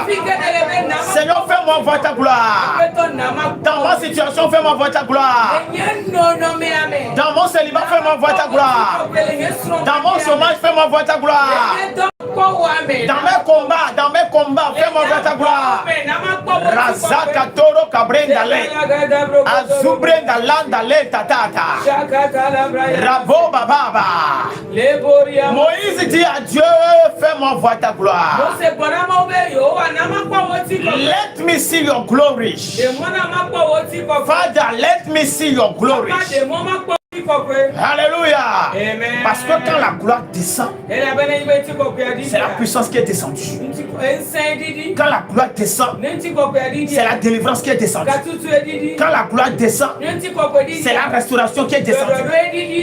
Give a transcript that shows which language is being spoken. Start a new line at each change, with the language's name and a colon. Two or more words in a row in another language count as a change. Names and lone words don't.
French: Seigneur, fais-moi voir ta gloire. Dans ma situation, fais-moi voir ta gloire. Dans mon célibat, fais-moi voir ta gloire. Dans mon chômage, fais-moi voir ta gloire. Dans mes combats, fais-moi voir ta gloire. Razaka toro brendale. Azubrenda landale tatata. Rabo bababa. Moïse dit à Dieu, fais-moi voir ta gloire.
English: Let me see your glory. Father, let me see your glory.
French: Alléluia. Parce que quand la gloire descend, c'est la puissance qui est descendue. Quand la gloire descend, c'est la délivrance qui est descendue. Quand la gloire descend, c'est la restauration qui est descendue.